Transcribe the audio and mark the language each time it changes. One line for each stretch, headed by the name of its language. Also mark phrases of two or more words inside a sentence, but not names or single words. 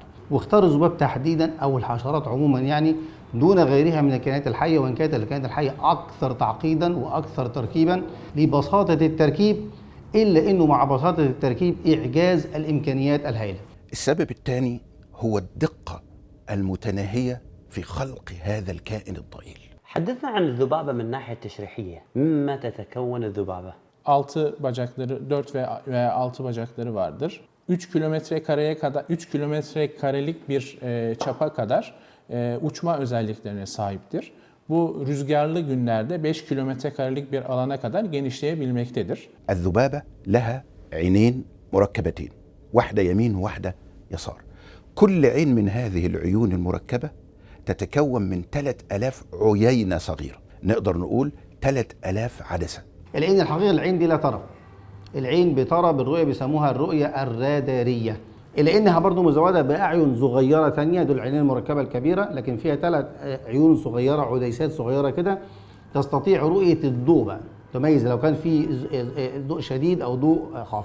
Arabic: واختار الذباب تحديدا أو الحشرات عموما دون غيرها من الكائنات الحية، وإن كانت الكائنات الحية أكثر تعقيدا وأكثر تركيبا لبساطة التركيب، إلا إنه مع بساطة التركيب إعجاز الإمكانيات الهائلة. السبب الثاني هو الدقة المتناهية في خلق هذا الكائن الضئيل. حدثنا عن الذبابة من ناحية تشريحية. مما تتكون الذبابة؟
Turkish: 6 bacakları, 4 veya 6 bacakları vardır. 3 kilometre karelik bir çapa kadar uçma özelliklerine sahiptir. Bu rüzgarlı günlerde 5 kilometre karelik bir alana kadar genişleyebilmektedir.
Arabic: الذبابة لها عينين مركبتين، واحدة يمين وواحدة يسار. كل عين من هذه العيون المركبة تتكون من 3000 عيينة صغيرة، نقدر نقول 3000 عدسة. لأن الحقيقة العين دي لا ترى، العين بترى بالرؤية، بيسموها الرؤية الرادارية، إلا إنها برضو مزودة بأعين صغيرة تانية، دول العينين المركبة الكبيرة، لكن فيها 3 عيون صغيرة، عديسات صغيرة كده تستطيع رؤية الضوء بقى، تميز لو كان في ضوء شديد أو ضوء خافت.